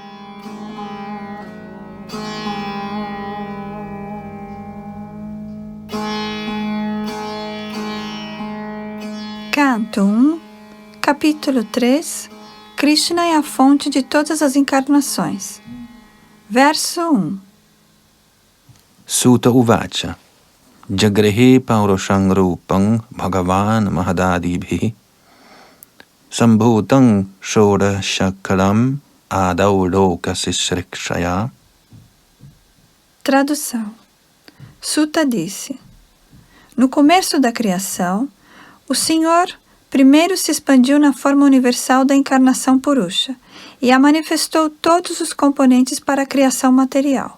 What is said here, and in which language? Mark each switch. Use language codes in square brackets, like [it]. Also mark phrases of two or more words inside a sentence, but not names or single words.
[pt] Canto 1, capítulo 3, Krishna é a fonte de todas as encarnações. Verso 1. [sa] Sutta Uvacha Jagrehe Pauroshang Rupang Bhagavan Mahadadibhi Sambhutam Shoda Shakalam Adau Loka Sisrikshaya. [pt] Tradução. Sutta disse: no começo da criação, o Senhor primeiro se expandiu na forma universal da encarnação Purusha e a manifestou todos os componentes para a criação material.